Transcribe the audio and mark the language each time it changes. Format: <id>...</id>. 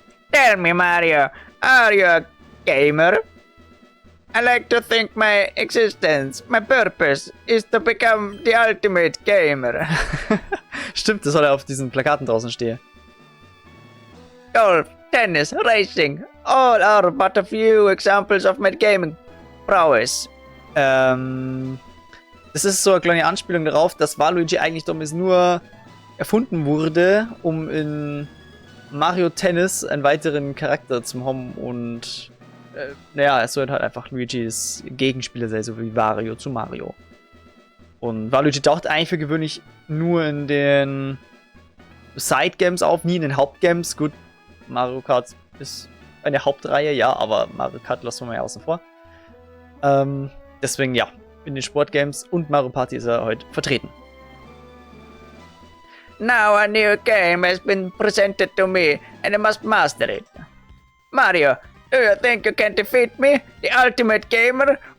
<en>Tell me, Mario, are you a gamer? I like to think my existence, my purpose, is to become the ultimate gamer.</en> <de>Stimmt, das soll er auf diesen Plakaten draußen stehen.</de> <en>Golf, tennis, racing, all are but a few examples of my gaming prowess.</en> <de>Das ist so eine kleine Anspielung darauf, dass Waluigi eigentlich damals nur erfunden wurde, um in Mario Tennis einen weiteren Charakter zum haben und naja, es soll halt einfach Luigis Gegenspieler sein, so wie Wario zu Mario. Und Waluigi taucht eigentlich für gewöhnlich nur in den Side-Games auf, nie in den Hauptgames. Gut, Mario Kart ist eine Hauptreihe, ja, aber Mario Kart lassen wir mal außen vor. Deswegen ja, in den Sportgames und Mario Party ist er heute vertreten.</de> <en>Now a new game has been presented to me, and I must master it. Mario, do you think you can defeat me, the ultimate gamer?</en>